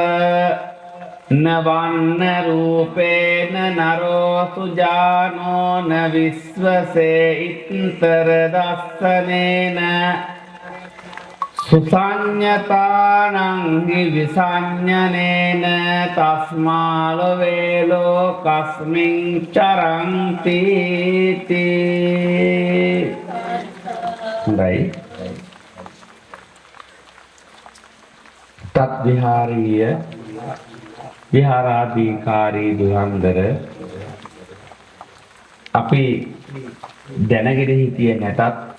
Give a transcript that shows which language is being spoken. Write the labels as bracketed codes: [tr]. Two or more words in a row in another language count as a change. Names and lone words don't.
[pi] නවන්න රූපේන නරෝ සුජානෝ න විශ්වසේ ඉත්තර දස්සනේන සුසඤ්ඤතානං හි විසඤ්ඤනේන තස්මාලෝ කස්මින් චරන්ති තී. [si] හොඳයි. තත් විහාරීය විහාරාධිකාරී දුරන්දර අපි දැනගෙන හිටියේ නැතත්